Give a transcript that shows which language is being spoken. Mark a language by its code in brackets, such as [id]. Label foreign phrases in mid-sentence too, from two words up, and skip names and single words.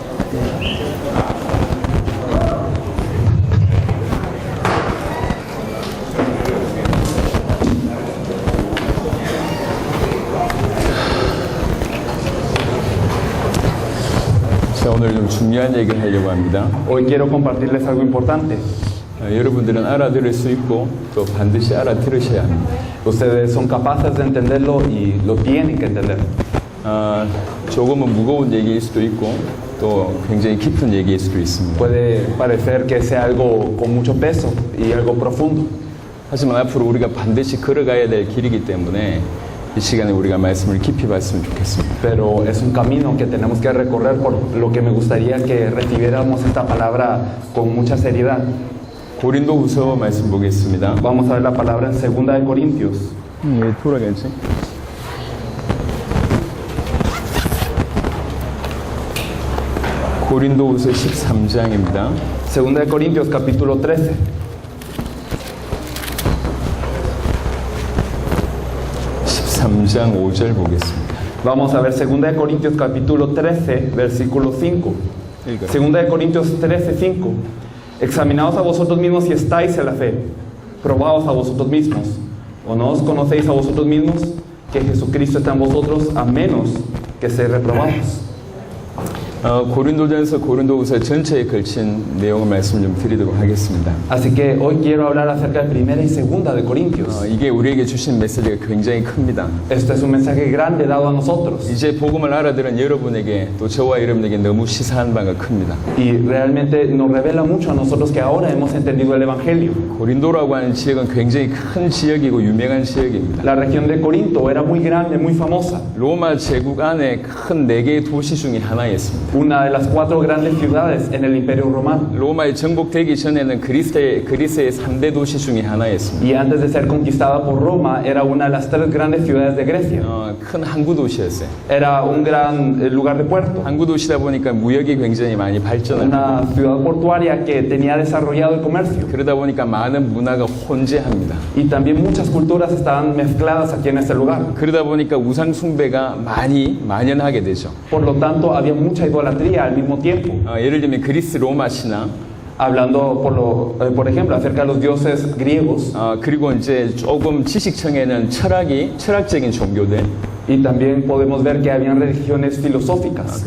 [ko] 자, 오늘 좀 중요한 얘기를 하려고 합니다. [es] Hoy quiero compartirles algo importante. [ko] 여러분들은 알아들을 수 있고 또 반드시 알아들으셔야 합니다. [es] Ustedes son capaces de entenderlo y lo tienen que entender. [ko] 조금은 무거운 얘기일 수도 있고 또 굉장히 깊은 얘기일 수도 있습니다. [es] Puede parecer que sea algo con mucho peso y algo profundo. [ko] 하지만 앞으로 우리가 반드시 걸어가야 될 길이기 때문에 이 시간에 우리가 말씀을 깊이 봤으면 좋겠습니다. [es] Pero es un camino que tenemos que recorrer, por lo que me gustaría que recibiéramos esta palabra con mucha seriedad. [ko] 고린도후서 말씀 보겠습니다. [es] Vamos a ver la palabra en 2 de Corintios. [ko] 왜 돌아가지? 고린도후서 13장입니다. [es] 2 de Corintios capítulo 13. [ko] 13장 5절 보겠습니다. [es] Vamos a ver 2 de Corintios capítulo 13, versículo 5. 2 de Corintios 13, 5. Examinaos a vosotros mismos si estáis en la fe. Probaos a vosotros mismos. ¿O no os conocéis a vosotros mismos que Jesucristo está en vosotros, a menos que seáis reprobados? [ko] 고린도전서 고린도후서 전체에 걸친 내용의 말씀을 좀 드리도록 하겠습니다. [es] Así que hoy quiero hablar acerca de 1 y 2 de Corintios. [ko] 이게 우리에게 주신 메시지가 굉장히 큽니다. [es] Este es un mensaje grande dado a nosotros. [ko] 이제 복음을 알아들은 여러분에게 또 저와 여러분에게 너무 시사한 바가 큽니다. [es] Y realmente nos revela mucho a nosotros que ahora hemos entendido el Evangelio. [ko] 고린도라고 하는 지역은 굉장히 큰 지역이고 유명한 지역입니다. [es] La región de Corinto era muy grande, muy famosa. [ko] 로마 제국 안에 큰 4개의 도시 중에 하나였습니다. [es] Una de las 4 grandes ciudades en el Imperio Romano. [ko] 로마에 정복되기 전에는 그리스의 3대 도시 중에 하나였습니다. [es] Y antes de ser conquistada por Roma, era una de las 3 grandes ciudades de Grecia. [ko] 큰 항구 도시였어요. [es] Era un gran lugar de puerto. [ko] 항구 도시다 보니까 무역이 굉장히 많이 발전을 [es] Una ciudad portuaria que tenía desarrollado el comercio. [ko] 그러다 보니까 많은 문화가 혼재합니다. [es] Y también muchas culturas estaban mezcladas aquí en este lugar. [ko] 그러다 보니까 우상 숭배가 많이 만연하게 되죠. [es] Por lo tanto, había mucha idolatría al mismo tiempo. [ko] 예를 들면 그리스 로마 신화, [es] Hablando, por ejemplo, acerca de los dioses griegos. [ko] 그리고 이제 조금 지식층에는 철학적인 종교들, [es] Y también podemos ver que habían religiones filosóficas.